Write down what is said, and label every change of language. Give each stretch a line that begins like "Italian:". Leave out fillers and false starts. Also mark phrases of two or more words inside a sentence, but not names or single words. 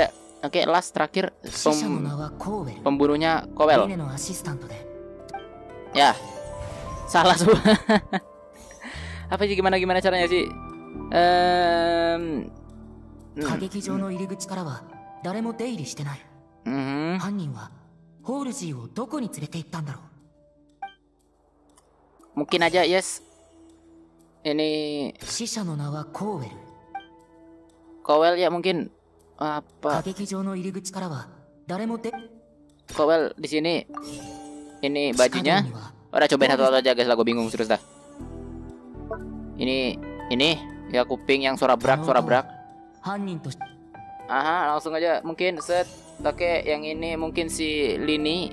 Indonesian: Oke, last terakhir pembunuhnya Cowell. Ya. Salah semua. Apa sih gimana caranya sih?
Japanese: 誰も出入りしてない。犯人はホールジーをどこに連れて行ったんだろう。
Indonesian: Mungkin aja, yes. Ini
Japanese: 死者の名はコーウェル。
Indonesian: Cowell ya mungkin. Apa?
Japanese: 歌劇場の入り口からは誰も出
Indonesian: Cowell di sini. Ini bajunya. Udah cobain satu-satu aja guys lah, gue bingung terus dah. Ini ya kuping yang suara brak. Aha, langsung aja mungkin set pakai yang ini mungkin si Lini.